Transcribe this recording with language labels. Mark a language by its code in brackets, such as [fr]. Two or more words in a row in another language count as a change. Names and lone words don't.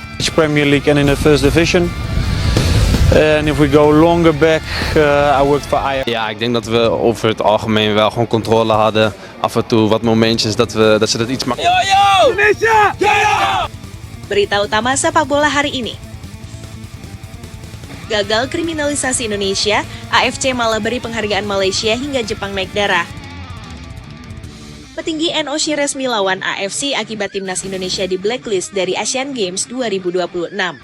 [en] Premier League and in the first division. And if we go longer back, I worked for Ajax. [nl] Ja, ik denk dat we over het algemeen wel gewoon controle hadden. Af en toe wat momentjes dat ze dat iets makkelijker. [id] Indonesia! Jaya! Berita utama sepak bola hari ini. Gagal kriminalisasi Indonesia, AFC malah beri penghargaan Malaysia hingga Jepang naik darah. Petinggi NOC resmi lawan AFC akibat timnas Indonesia di blacklist dari Asian Games 2026.